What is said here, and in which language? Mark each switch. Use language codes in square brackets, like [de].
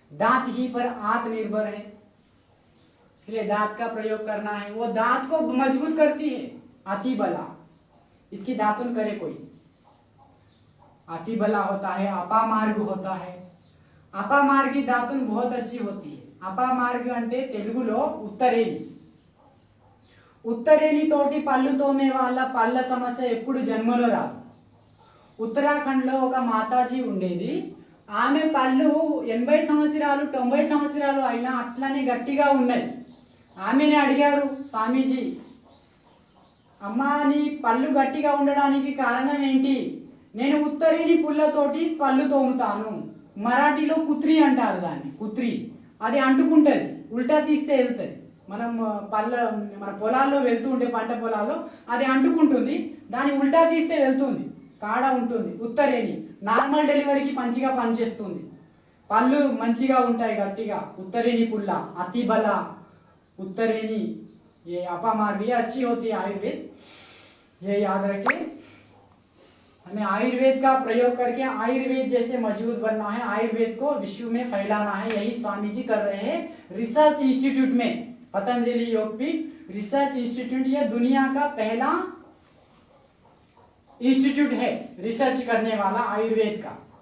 [hi] दांत ही पर आत्मनिर्भर है, इसलिए दांत का प्रयोग करना है। वो दांत को मजबूत करती है अति बला। इसकी दातुन करे कोई। अति बला होता है, अपामार्ग होता है। अपामार्गी दातुन बहुत अच्छी होती है। [te] అపమార్గ అంటే తెలుగులో ఉత్తరేణి. ఉత్తరేణి తోటి పళ్ళు తోమే వాళ్ళ పళ్ళ సమస్య ఎప్పుడు జన్మలో రాదు. ఉత్తరాఖండ్లో ఒక మాతాజీ ఉండేది. ఆమె పళ్ళు 80 సంవత్సరాలు 90 సంవత్సరాలు అయినా అట్లనే గట్టిగా ఉన్నాయి. ఆమెనే అడిగారు స్వామీజీ, అమ్మా నీ పళ్ళు గట్టిగా ఉండడానికి కారణం ఏంటి? నేను ఉత్తరేణి పుల్లతోటి పళ్ళు తోముతాను. మరాఠీలో కుత్రి అంటారు దాన్ని, కుత్రి. అది అంటుకుంటుంది, ఉల్టా తీస్తే వెళ్తుంది. మన పొలాల్లో వెళ్తూ ఉంటే పంట పొలాల్లో అది అంటుకుంటుంది, దాన్ని ఉల్టా తీస్తే వెళ్తుంది, కాడ ఉంటుంది. ఉత్తరేణి నార్మల్ డెలివరీకి మంచిగా పనిచేస్తుంది, పళ్ళు మంచిగా ఉంటాయి గట్టిగా. ఉత్తరేణి పుల్ల, [hi] అతి బల उत्तरेणी, ये अपामार्ग, ये अच्छी होती है आयुर्वेद, ये याद रखें. हमें आयुर्वेद का प्रयोग करके आयुर्वेद जैसे मजबूत बनना है, आयुर्वेद को विश्व में फैलाना है. यही स्वामी जी कर रहे हैं रिसर्च इंस्टीट्यूट में. पतंजलि योगपीठ रिसर्च इंस्टीट्यूट ये दुनिया का पहला इंस्टीट्यूट है रिसर्च करने वाला आयुर्वेद का.